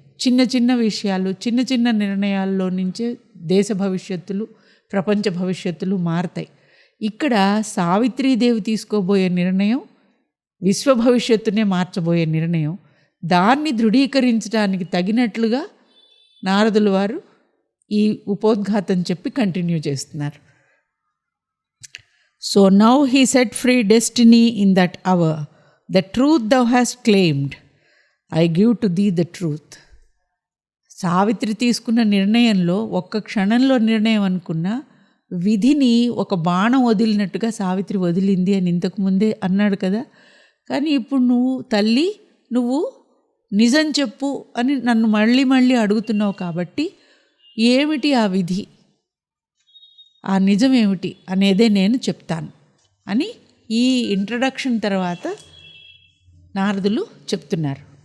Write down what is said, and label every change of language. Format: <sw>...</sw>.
<te>చిన్న చిన్న విషయాలు, చిన్న చిన్న నిర్ణయాల్లో నుంచే దేశ భవిష్యత్తులు, ప్రపంచ భవిష్యత్తులు మారతాయి. ఇక్కడ సావిత్రీదేవి తీసుకోబోయే నిర్ణయం విశ్వ భవిష్యత్తునే మార్చబోయే నిర్ణయం. దాన్ని దృఢీకరించడానికి తగినట్లుగా నారదుల వారు ఈ ఉపోద్ఘాతం చెప్పి కంటిన్యూ చేస్తున్నారు.</te> <en>So now he set free destiny in that hour. The truth thou hast claimed, I give to thee the truth.</en> <te>Savitri తీసుకున్న నిర్ణయంలో ఒక్క క్షణంలో నిర్ణయం అనుకున్న విధిని ఒక బాణం వదిలినట్టుగా సావిత్రి వదిలింది అని ఇంతకుముందే అన్నాడు కదా. కానీ ఇప్పుడు నువ్వు తల్లి, నువ్వు నిజం చెప్పు అని నన్ను మళ్ళీ మళ్ళీ అడుగుతున్నావు కాబట్టి ఏమిటి ఆ విధి, ఆ నిజం ఏమిటి అనేదే నేను చెప్తాను అని ఈ ఇంట్రడక్షన్ తర్వాత నారదులు చెప్తున్నారు.</te>